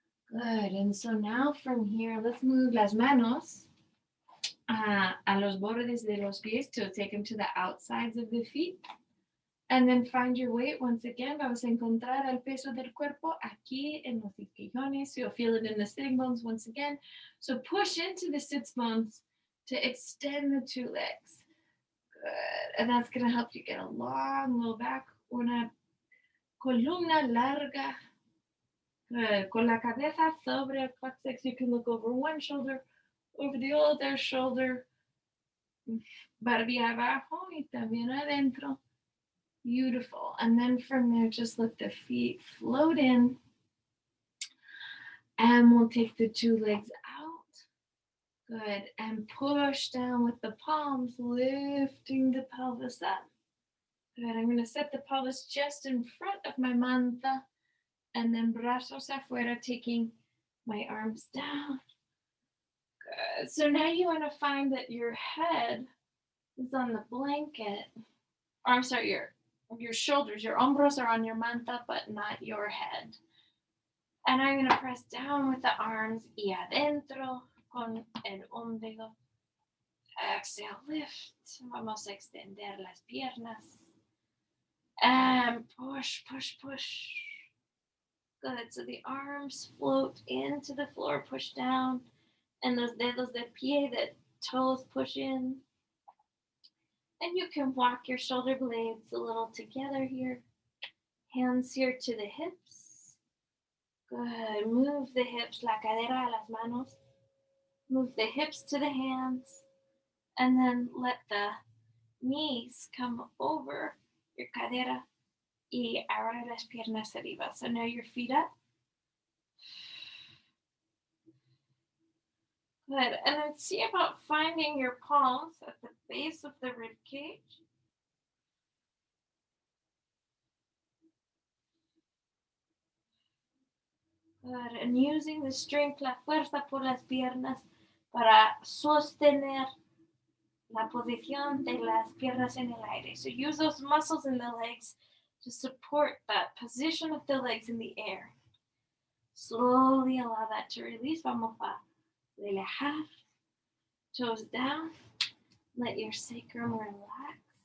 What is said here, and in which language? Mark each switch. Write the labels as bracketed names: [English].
[English] Good. And so now from here, let's move [Spanish] las manos a los bordes de los pies [English] to take them to the outsides of the feet. And then find your weight. Once again, [Spanish] vamos a encontrar el peso del cuerpo aquí en los isquiones. [English] You'll feel it in the sitting bones once again. So push into the sits bones to extend the two legs. Good. And that's going to help you get a long low back. [Spanish] Una columna larga. [English] Good. [Spanish] Con la cabeza sobre el coccyx, [English] you can look over one shoulder, over the other shoulder. [Spanish] Barbilla abajo y también adentro. [English] Beautiful. And then from there, just let the feet float in. And we'll take the two legs out. Good. And push down with the palms, lifting the pelvis up. Good. I'm going to set the pelvis just in front of my manta. And then [Spanish] brazos afuera, [English] taking my arms down. Good. So now you want to find that your head is on the blanket. Or I'm sorry, your shoulders, your hombros are on your manta, but not your head. And I'm going to press down with the arms [Spanish] y adentro con el ombligo. [English] Exhale, lift. [Spanish] Vamos a extender las piernas. [English] And push, push, push. Good. So the arms float into the floor, push down. And those [Spanish] dedos de pie, [English] the toes push in. And you can walk your shoulder blades a little together here. Hands here to the hips. Good. Move the hips, [Spanish] la cadera a las manos. [English] Move the hips to the hands. And then let the knees come over your cadera. [Spanish] Y ahora las piernas arriba. [English] So now your feet up. Good. And then see about finding your palms at the base of the rib cage. Good. And using the strength, [Spanish] la fuerza por las piernas para sostener la posición de las piernas en el aire. [English] So use those muscles in the legs to support that position of the legs in the air. Slowly allow that to release. [Spanish] Vamos a relajar. [English] Toes down. Let your sacrum relax.